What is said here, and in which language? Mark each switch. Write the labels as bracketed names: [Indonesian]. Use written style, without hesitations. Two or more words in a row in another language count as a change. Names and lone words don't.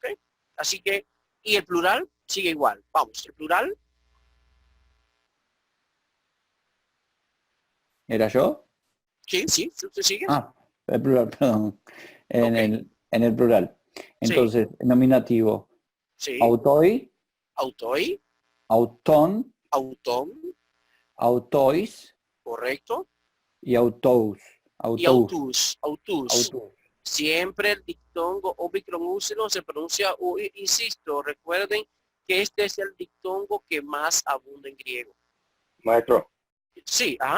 [Spanish] Así que, y el plural sigue igual. Vamos, el plural. ¿Era yo? Sí, usted sigue. Ah, el plural, perdón. En el plural. Entonces, Sí. nominativo. Sí. Autoi, Autoi, autón, autón, autois correcto. y autous. Y [Greek] αὐτούς, αὐτούς. [Spanish] Autus. Siempre el diptongo omicron úsilo se pronuncia U. Insisto, recuerden que este es el diptongo que más abunda en griego. Maestro, Sí, ajá.